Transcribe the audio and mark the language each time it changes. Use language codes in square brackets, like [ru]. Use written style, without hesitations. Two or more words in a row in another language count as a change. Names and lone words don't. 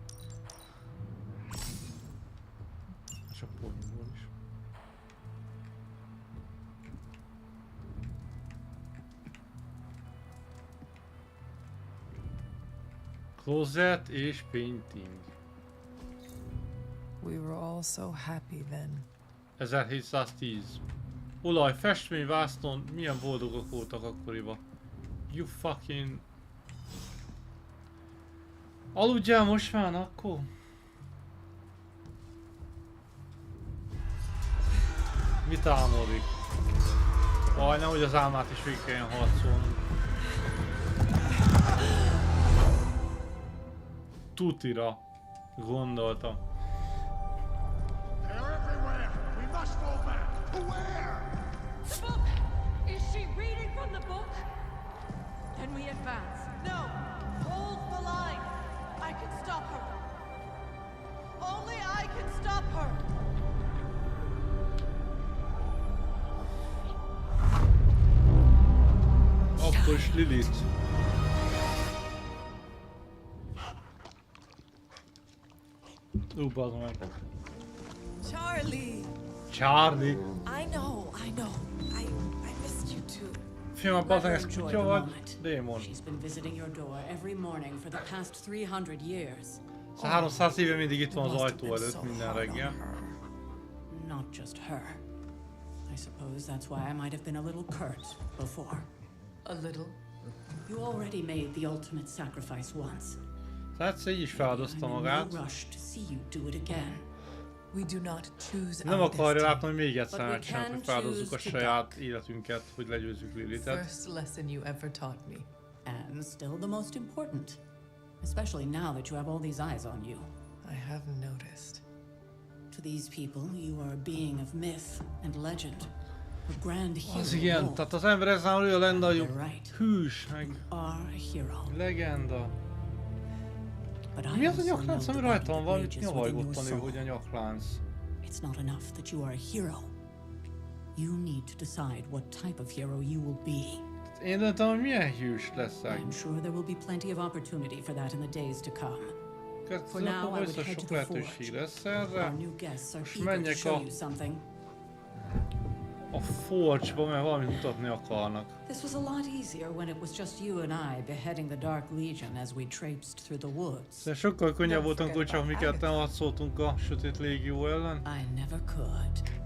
[hu] És a ponyból is. Closet és painting. [en] We were all so happy then. 1710. [hu] Olaj, festmény, vásznon, milyen boldogok voltak akkoriban. [en] You fucking... [hu] Aludjál most már, akkor? Mit álmodik? Majdnem, hogy az álmát is végig kelljen harcolnunk. Tutira gondoltam. [en] They're everywhere. We must fall back. Where? The book! Is she reading from the book? Then we advance. No! Hold the line! I can stop her. Only I can stop her. [hu] Akkor is Lilith. Bazd meg. [en] Charlie! Charlie! I know. I missed you too. [hu] Fiam, bazd meg, ez kutya vagy? Démon. [en] She's been visiting your door every morning for the past 300 years. [hu] 300 éve mindig itt van az ajtó előtt minden reggel. [en] Not just her. I suppose that's why I might have been a little curt before. A little? You already made the ultimate sacrifice once. [hu] Tehát így is feladozta magát. Nem akarja látni, hogy még egyszer megcsináljuk, hogy feláldozzuk a saját életünket, hogy legyőzzük Lilithet. [en] First lesson you ever taught me. And still the most important. Especially now that you have all these eyes on you. I haven't noticed. To these people, you are a being of myth and legend. A grand hero. [hu] Az igen, tehát az ember ez olyan lenne, hogy hűs, meg legenda. Mi az a nyaklánc, ami rajta van? Valamit nyavajgott a nő, hogy a nyaklánc. [en] It's not enough that you are a hero. You need to decide what type of hero you will be. [hu] Én döntöm, hogy milyen hős leszek. [en] I'm sure there will be plenty of opportunity for that in the days to come. For now, I would head to the forge. Our new guests are eager to show you something. [hu] A Forge-ba, mert valamit mutatni akarnak. [en] This was a lot easier when it was just you and I beheading the Dark Legion as we traipsed through the woods. [hu] De sokkal könnyebb volt, amikor csak mi ketten harcoltunk a Sötét Légió ellen. [en] I never could.